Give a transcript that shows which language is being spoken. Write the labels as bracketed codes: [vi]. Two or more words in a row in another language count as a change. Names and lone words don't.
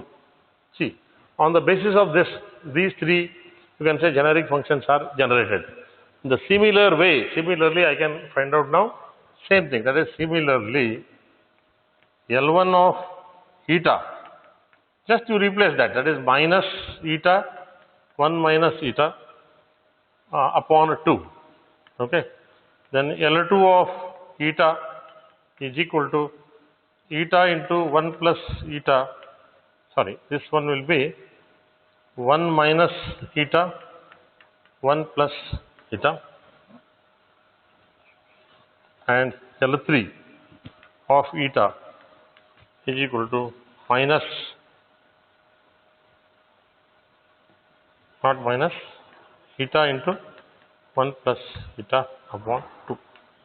[en] See, on the basis of these three, you can say generic functions are generated. In the similarly I can find out now same thing, that is similarly L1 of eta, just you replace that is minus eta, 1 minus eta upon 2. Okay. Then L2 of eta is equal to eta into 1 plus eta, sorry, this one will be 1 minus eta, 1 plus eta, and L3 of eta is equal to minus, not minus, eta into 1 plus eta upon 2.